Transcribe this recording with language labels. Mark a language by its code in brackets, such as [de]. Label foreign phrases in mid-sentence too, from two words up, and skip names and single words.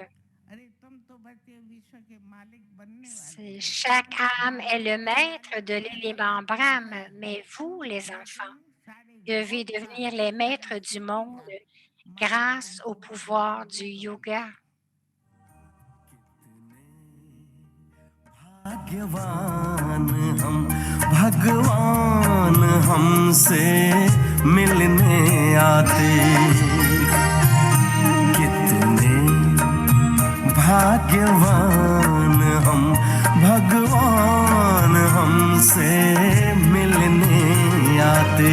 [fr] Chaque âme est le maître de l'élément Brahma, mais vous, les enfants, devez devenir les maîtres du monde grâce au pouvoir du yoga. [hi] भाग्यवान हम भगवान हमसे मिलने आते। कितने भाग्यवान हम, भगवान हमसे मिलने आते।